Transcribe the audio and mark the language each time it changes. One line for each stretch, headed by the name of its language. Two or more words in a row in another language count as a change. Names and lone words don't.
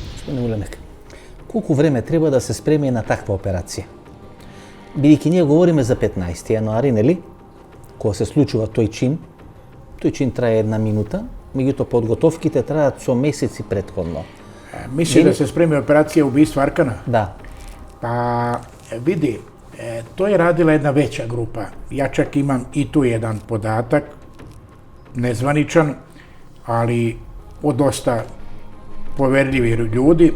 Serbian: Gospodine Ulemek, koliko vreme treba da se spremi na takva operacija?
Macedonian: Бидејќи ние говориме за 15 јануари, нели? Кога се случува тој чин трае 1 минута, меѓутоа подготовките траат со месеци претходно.
Serbian: Misli da se spremi operacija ubistva Arkana?
Macedonian: Да.
Serbian: Pa vidi, to je radila jedna veća grupa. Ja čak imam i tu jedan podatak, nezvaničan, ali od dosta poverljivih ljudi.